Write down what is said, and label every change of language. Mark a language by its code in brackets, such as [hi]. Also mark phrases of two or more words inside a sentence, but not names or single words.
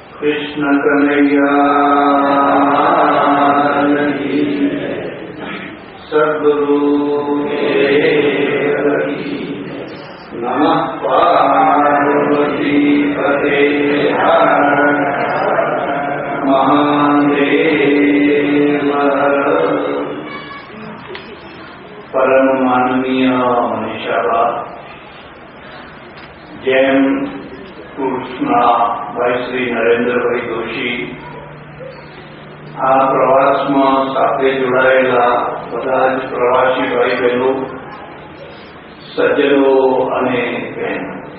[sa] कृष्ण कन्हैया सद्गुरु नमः पार्वती पते महादेव। [gu] પરમ માનનીય મનીષા જેમ ટૂર્સના ભાઈ શ્રી નરેન્દ્રભાઈ દોશી આ પ્રવાસમાં સાથે જોડાયેલા બધા જ પ્રવાસી ભાઈ બહેનો, સજ્જનો અને બહેનો,